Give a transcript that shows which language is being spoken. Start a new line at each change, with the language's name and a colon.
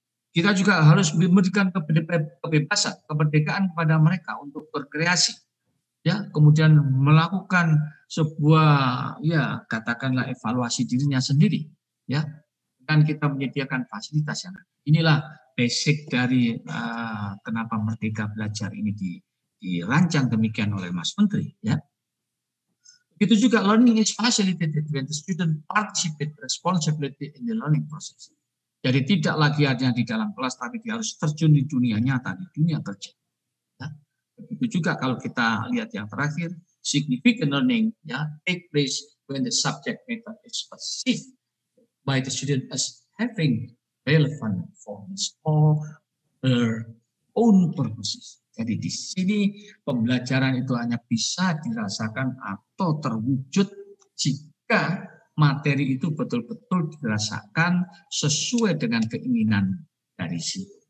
Indonesian: Kita juga harus memberikan kebebasan, kemerdekaan kepada mereka untuk berkreasi, ya, kemudian melakukan sebuah, ya, katakanlah evaluasi dirinya sendiri, ya, dan kita menyediakan fasilitas yang inilah basic dari kenapa Merdeka Belajar ini dirancang demikian oleh Mas Menteri, ya. Itu juga
English: learning is facilitated when the student participate responsibility in the learning process.
Indonesian: Jadi tidak lagi hanya di dalam kelas, tapi dia harus terjun di dunia nyata, di dunia kerja. Ya. Begitu juga kalau kita lihat yang terakhir,
English: significant learning, ya, take place when the subject matter is perceived by the student as having relevant for his or her own purposes.
Indonesian: Jadi di sini pembelajaran itu hanya bisa dirasakan atau terwujud jika materi itu betul-betul dirasakan sesuai dengan keinginan dari si.